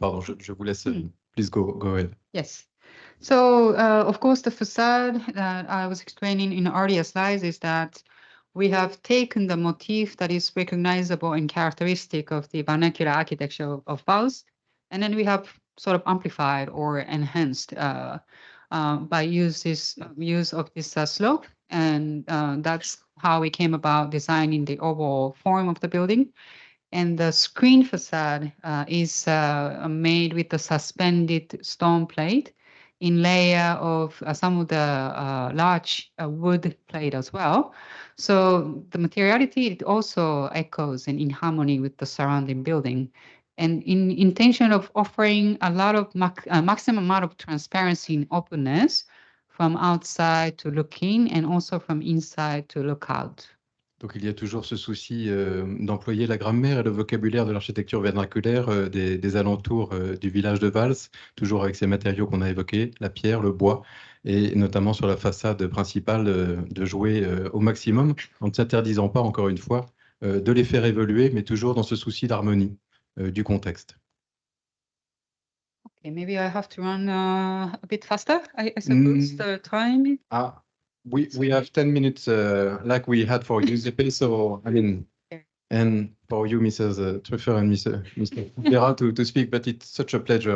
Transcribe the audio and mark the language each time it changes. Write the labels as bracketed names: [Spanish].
[French] Pardon, je vous laisse. [English] Please go ahead. Yes. So, of course, the facade that I was explaining in earlier slides is that we have taken the motif that is recognizable and characteristic of the vernacular architecture of Faust, and then we have sort of amplified or enhanced by use of this slope, and that's how we came about designing the overall form of the building. And the screen facade is made with the suspended stone plate in layer of some of the large wood plate as well. So the materiality, it also echoes and in harmony with the surrounding building. And in intention of offering a lot of maximum amount of transparency and openness from outside to look in and also from inside to look out. [French] Donc il y a toujours ce souci d'employer la grammaire et le vocabulaire de l'architecture vernaculaire des alentours du village de Vals, toujours avec ces matériaux qu'on a évoqués, la pierre, le bois, et notamment sur la façade principale de jouer au maximum, en ne s'interdisant pas, encore une fois, de les faire évoluer, mais toujours dans ce souci d'harmonie du contexte. [English] Okay, maybe I have to run a bit faster, I suppose, the time. We have 10 minutes like we had for Giuseppe, so I mean, and for you, Mrs. Truffer and Mr. Vera to speak, but it's such a pleasure.